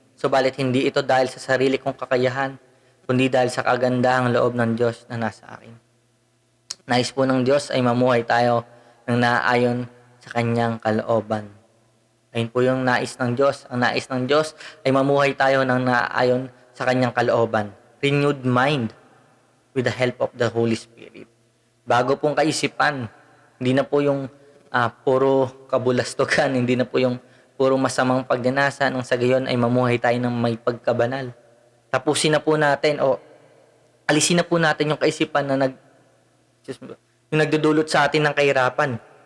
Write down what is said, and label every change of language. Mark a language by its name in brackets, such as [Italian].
[Filipino] Subalit hindi ito dahil sa sarili kong kakayahan, kundi dahil sa kagandahang loob ng Diyos na nasa akin. Nais po ng Diyos ay mamuhay tayo ng naaayon sa kanyang kalooban. Ayun po yung nais ng Diyos. Ang nais ng Diyos ay mamuhay tayo ng naayon sa kanyang kalooban. [English] Renewed mind with the help of the Holy Spirit. [Filipino] Bago pong kaisipan, hindi na po yung puro kabulastugan, hindi na po yung puro masamang pagnanasa, nang sa gayon ay mamuhay tayo ng may pagkabanal. Tapusin na po natin o alisin na po natin yung kaisipan na yung nagdudulot sa atin ng kahirapan.